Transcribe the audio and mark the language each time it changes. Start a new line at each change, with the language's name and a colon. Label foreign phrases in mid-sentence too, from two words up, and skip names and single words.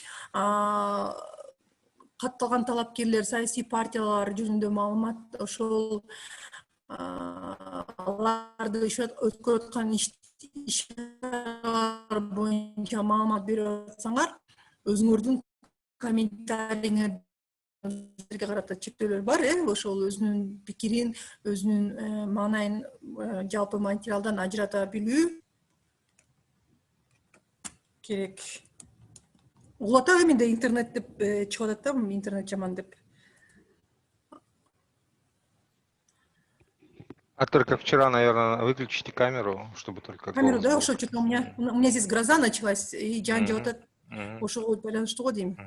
Kyrgyz: катталган талапкерлер, саясий партиялар жөнүндө маалымат, ошол аларды өткөрүп аткан ишкер боюнча маалымат берип атсаңар, өзүңөрдүн комментариңерге карата чектөөлөр бар, ошол өзүнүн пикирин, өзүнүн маанайын жалпы материалдан ажырата билүү керек. Угулуп атам, менде интернет деп чыгып атат да, интернет жаман деп.
Russian: А только вчера, наверное, выключите камеру, чтобы только Камеру, голос да, был. ошо что-то у меня здесь гроза началась, и
Kyrgyz: жан жеп атат. Ошого байланыштуу го дейм.